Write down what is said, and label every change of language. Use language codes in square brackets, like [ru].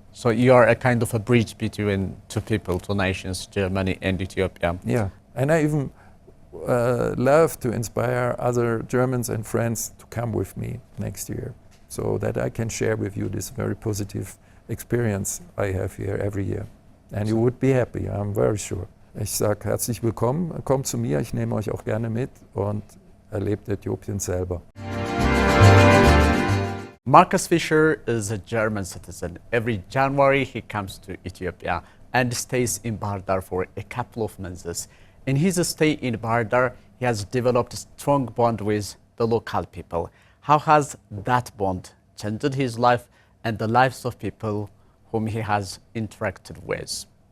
[en] So you are a kind of a bridge between two people, two nations, Germany and Ethiopia. Yeah, and I even love to inspire other Germans and friends to come with me next year, so that I can share with you this very positive experience I have here every year. And you would be happy, I'm very sure. [de] Ich sage herzlich willkommen, kommt zu mir, ich nehme euch auch gerne mit und erlebt Äthiopien selber. [en] Marcus Fischer is a German citizen. Every January he comes to Ethiopia and stays in Bahir Dar for a couple of months. In his stay in Bahir Dar, he has developed a strong bond with the local people. How has that bond changed his life and the lives of people whom he has interacted with?